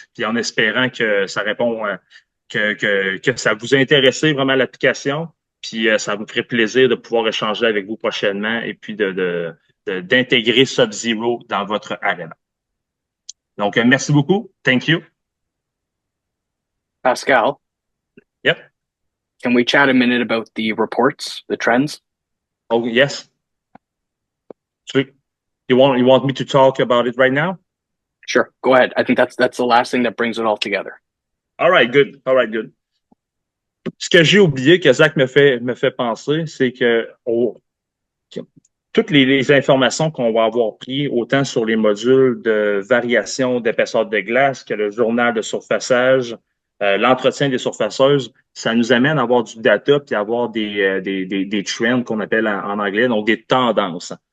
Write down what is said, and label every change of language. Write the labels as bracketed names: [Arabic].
[French] Puis en espérant que ça répond que ça vous intéresse vraiment l'application, puis ça vous ferait plaisir de pouvoir échanger avec vous prochainement et puis d'intégrer Sub-Zero dans votre arena. Donc, merci beaucoup. [English] Thank you. Pascal, Yep. can we chat a minute about the reports, the trends? Oh, yes. So you want me to talk about it right now? Sure, go ahead. I think that's the last thing that brings it all together. All right, good. All right, good. [French] Ce que j'ai oublié que Zach me fait penser, c'est que toutes les informations qu'on va avoir prises, autant sur les modules de variation d'épaisseur de glace que le journal de surfaçage, l'entretien des surfaceuses, ça nous amène à avoir du data puis à avoir des trends qu'on appelle en anglais, donc des tendances.